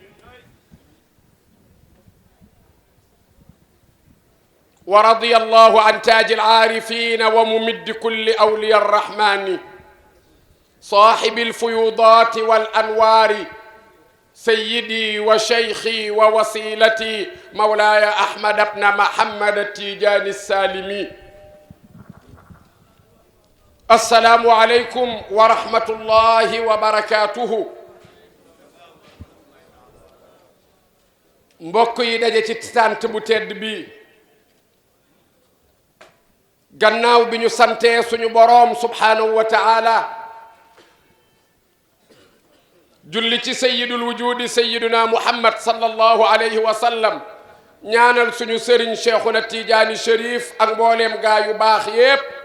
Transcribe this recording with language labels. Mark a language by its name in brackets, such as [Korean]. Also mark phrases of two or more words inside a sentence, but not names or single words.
[Arabic] ورضي الله عن تاج العارفين وممد كل أولياء الرحمن صاحب الفيوضات والأنوار سيدي وشيخي ووسيلتي مولاي أحمد بن محمد التيجاني السالمي. السلام عليكم ورحمة الله وبركاته. [Wolof] mbokk yi daje ci sant bu tedd bi gannaaw bi ñu santee suñu boroom [Arabic] سبحانه وتعالى [Wolof] julli ci [Arabic] سيد الوجود سيدنا محمد صلى الله عليه وسلم [Wolof] ñaanal suñu sëriñ cheikhuna tijaani sharif ak mbooleem gaa yu baax yépp